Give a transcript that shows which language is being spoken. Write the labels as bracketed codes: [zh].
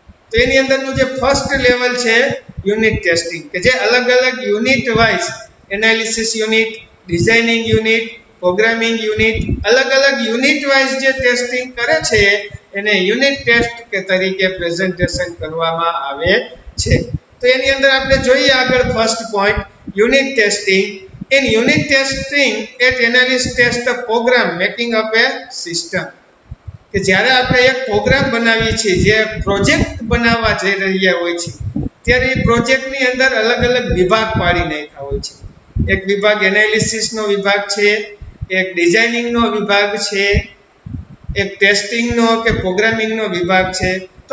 [gu] તો એની અંદરનું જે ફર્સ્ટ લેવલ છે યુનિટ ટેસ્ટિંગ, કે જે અલગ અલગ unit wise analysis unit, designing unit, programming unit, અલગ અલગ યુનિટ વાઇઝ જે ટેસ્ટિંગ કરે છે એને યુનિટ ટેસ્ટ કે તરીકે પ્રેઝન્ટેશન કરવામાં આવે છે. તો એની અંદર આપણે જોઈએ આગળ first point, unit testing. [en] In unit testing, it analysis test the program making up a system. [gu] કે જ્યારે આપણે એક પ્રોગ્રામ બનાવીએ છીએ, જે પ્રોજેક્ટ બનાવવા જઈ રહ્યા હોય છે ત્યારે એ પ્રોજેક્ટની અંદર અલગ અલગ વિભાગ પાડી નાખ્યા હોય છે. એક વિભાગ એનાલિસિસનો વિભાગ છે, એક ડિઝાઇનિંગનો વિભાગ છે, એક ટેસ્ટિંગનો કે પ્રોગ્રામિંગનો વિભાગ છે. તો